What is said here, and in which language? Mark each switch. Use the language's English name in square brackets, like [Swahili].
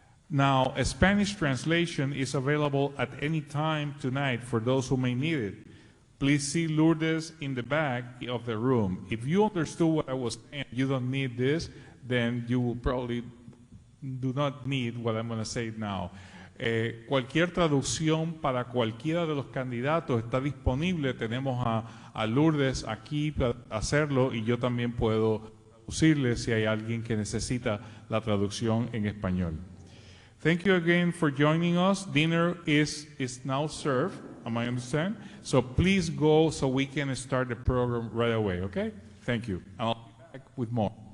[English] Now, a Spanish translation is available at any time tonight for those who may need it. Please see Lourdes in the back of the room. If you understood what I was saying, you don't need this, then you will probably do not need what I'm going to say now. [Spanish] Cualquier traducción para cualquiera de los candidatos está disponible. Tenemos a Lourdes aquí para hacerlo, y yo también puedo traducirle si hay alguien que necesita la traducción en español. [English] Thank you again for joining us. Dinner is now served, am I understand? So please go so we can start the program right away, okay? Thank you. And I'll be back with more.